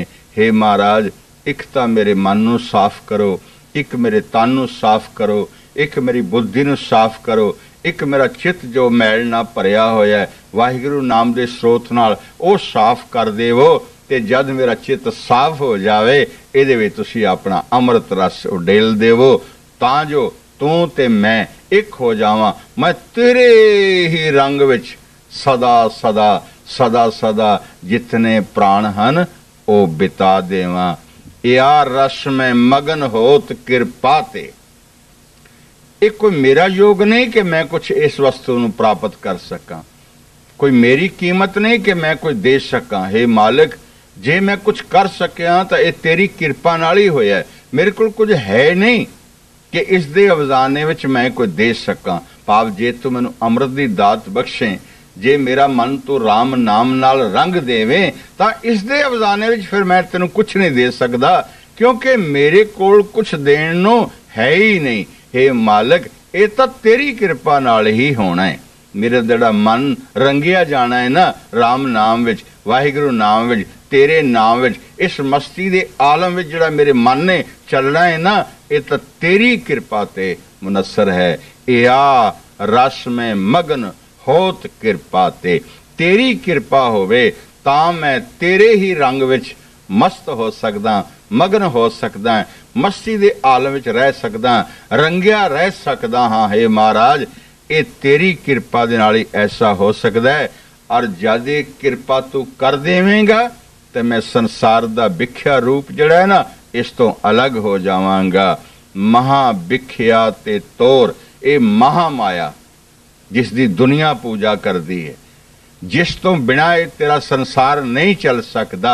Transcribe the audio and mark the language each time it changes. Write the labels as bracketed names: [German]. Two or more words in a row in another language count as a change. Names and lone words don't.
[Punjabi] ਹੇ ਮਹਾਰਾਜ, ਇਕ ਤਾਂ ਮੇਰੇ ਮਨ ਨੂੰ ਸਾਫ਼ ਕਰੋ, ਇਕ ਮੇਰੇ ਤਨ ਨੂੰ ਸਾਫ਼ ਕਰੋ, ਇਕ ਮੇਰੀ ਬੁੱਧੀ ਨੂੰ ਸਾਫ਼ ਕਰੋ, ਇਕ ਮੇਰਾ ਚਿੱਤ ਜੋ ਮੈਲ ਨਾ ਭਰਿਆ ਹੋਇਆ ਵਾਹਿਗੁਰੂ ਨਾਮ ਦੇ ਸਰੋਤ ਨਾਲ ਉਹ ਸਾਫ਼ ਕਰ ਦੇਵੋ। ਤੇ ਜਦ ਮੇਰਾ ਚਿੱਤ ਸਾਫ਼ ਹੋ ਜਾਵੇ ਇਹਦੇ ਵਿਚ ਤੁਸੀਂ ਆਪਣਾ ਅੰਮ੍ਰਿਤ ਰਸ ਉਡੇਲ ਦੇਵੋ, ਤਾਂ ਜੋ ਤੂੰ ਤੇ ਮੈਂ ਇਕ ਹੋ ਜਾਵਾਂ। ਮੈਂ ਤੇਰੇ ਹੀ ਰੰਗ ਵਿਚ ਸਦਾ ਸਦਾ ਸਦਾ ਸਦਾ ਜਿਤਨੇ ਪ੍ਰਾਣ ਹਨ ਉਹ ਬਿਤਾ ਦੇਵਾਂ। [Braj] या रस में मगन होत कृपा ते। [Punjabi] ਯੇ ਕੋਈ ਮੇਰਾ ਯੋਗ ਨਹੀਂ ਕਿ ਮੈਂ ਕੁਝ ਇਸ ਵਸਤੂ ਨੂੰ ਪ੍ਰਾਪਤ ਕਰ ਸਕਾਂ, ਕੋਈ ਮੇਰੀ ਕੀਮਤ ਨਹੀਂ ਕਿ ਮੈਂ ਕੁਝ ਦੇ ਸਕਾਂ। ਹੇ ਮਾਲਿਕ, ਜੇ ਮੈਂ ਕੁਝ ਕਰ ਸਕਿਆ ਤੋ ਯਹ ਤੇਰੀ ਕਿਰਪਾ ਨਾਲ ਹੀ ਹੋਇਆ। ਮੇਰੇ ਕੋਲ ਕੁਝ ਹੈ ਨਹੀਂ ਕਿ ਇਸ ਦੇ ਇਵਜ਼ਾਨੇ ਵਿਚ ਮੈਂ ਕੋਈ ਦੇ ਸਕਾਂ। ਭਾਵ ਜੇ ਤੂੰ ਮੈਨੂੰ ਅੰਮ੍ਰਿਤ ਦੀ ਦਾਤ ਬਖ਼ਸ਼ੇ, ਜੇ ਮੇਰਾ ਮਨ ਤੂੰ ਰਾਮ ਨਾਮ ਨਾਲ ਰੰਗ ਦੇਵੇ ਤਾਂ ਇਸ ਦੇ ਇਵਜ਼ਾਨੇ ਵਿਚ ਫਿਰ ਮੈਂ ਤੈਨੂੰ ਕੁਝ ਨਹੀਂ ਦੇ ਸਕਦਾ, ਕਿਉਂਕਿ ਮੇਰੇ ਕੋਲ ਕੁਝ ਦੇਣ ਨੂੰ ਹੈ ਹੀ ਨਹੀਂ। ਹੇ ਮਾਲਿਕ, ਯੇ ਤੋ ਤੇਰੀ ਕਿਰਪਾ ਨਾਲ ਹੀ ਹੋਣਾ ਹੈ। ਮੇਰਾ ਜਿਹੜਾ ਮਨ ਰੰਗਿਆ ਜਾਣਾ ਹੈ ਨਾ ਰਾਮ ਨਾਮ ਵਿਚ, ਵਾਹਿਗੁਰੂ ਨਾਮ ਵਿਚ, ਤੇਰੇ ਨਾਮ ਵਿਚ, ਇਸ ਮਸਤੀ ਦੇ ਆਲਮ ਵਿਚ ਜਿਹੜਾ ਮੇਰੇ ਮਨ ਨੇ ਚੱਲਣਾ ਹੈ ਨਾ, ਯੇ ਤੋ ਤੇਰੀ ਕਿਰਪਾ ਤੇ ਮੁਨੱਸਰ ਹੈ। [Braj] या रस में मगन होत कृपा ते। [Punjabi] ਤੇਰੀ ਕਿਰਪਾ ਹੋਵੇ ਤਾਂ ਮੈਂ ਤੇਰੇ ਹੀ ਰੰਗ ਵਿਚ ਮਸਤ ਹੋ ਸਕਦਾ, ਮਗਨ ਹੋ ਸਕਦਾ, ਮਸਤੀ ਦੇ ਆਲਮ ਵਿਚ ਰਹਿ ਸਕਦਾ, ਰੰਗਿਆ ਰਹਿ ਸਕਦਾ। ਹਾਂ ਹੇ ਮਹਾਰਾਜ, ਯੇ ਤੇਰੀ ਕਿਰਪਾ ਦੇ ਨਾਲ ਹੀ ਐਸਾ ਹੋ ਸਕਦਾ ਹੈ। ਔਰ ਜਦ ਯੇ ਕਿਰਪਾ ਤੂੰ ਕਰ ਦੇਵੇਂਗਾ ਤੋ ਮੈਂ ਸੰਸਾਰ ਦਾ ਵਿਖਿਆ ਰੂਪ ਜਿਹੜਾ ਹੈ ਨਾ ਇਸ ਤੋ ਅਲੱਗ ਹੋ ਜਾਵਾਂਗਾ। ਮਹਾ ਵਿਖਿਆ ਤੇ ਤੋਰ, ਯੇ ਮਹਾ ਮਾਇਆ ਜਿਸ ਦੀ ਦੁਨੀਆ ਪੂਜਾ ਕਰ ਦੀ ਹੈ, ਜਿਸ ਤੋ ਬਿਨਾ ਯੇ ਤੇਰਾ ਸੰਸਾਰ ਨਹੀਂ ਚੱਲ ਸਕਤਾ।